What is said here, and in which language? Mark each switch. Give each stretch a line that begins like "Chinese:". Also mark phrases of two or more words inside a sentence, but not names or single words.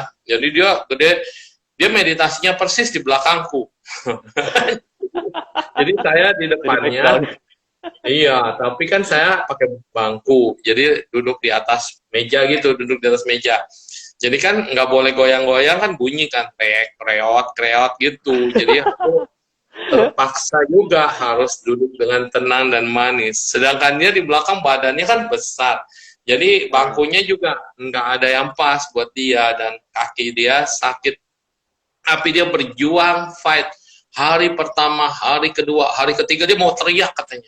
Indonesian: Jadi dia gede, dia meditasinya persis di belakangku. Jadi saya di jadi depannya, background. iya, tapi kan saya pakai bangku, jadi duduk di atas meja gitu, duduk di atas meja. Jadi kan nggak boleh goyang-goyang kan bunyi kan, tek, kreot, kreot gitu. Jadi aku terpaksa juga harus duduk dengan tenang dan manis. Sedangkan dia di belakang badannya kan besar. Jadi Uh, bangkunya juga nggak ada yang pas buat dia dan kaki dia sakit. Tapi dia berjuang fight. Hari pertama, hari kedua, hari ketiga dia mau teriak katanya.